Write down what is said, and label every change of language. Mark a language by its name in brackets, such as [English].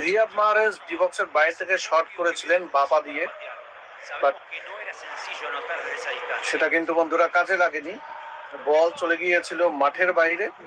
[Bangla] Riyad Mahrez ডিবক্সের বাইরে থেকে shot করেছিলেন বাপা দিয়ে, [Spanish] Sabemos que no era sencillo anotar desde esa distancia. [Bangla] সেটা কিন্তু বন্ধুরা কাজে লাগেনি, বল চলে গিয়েছিল মাঠের বাইরে।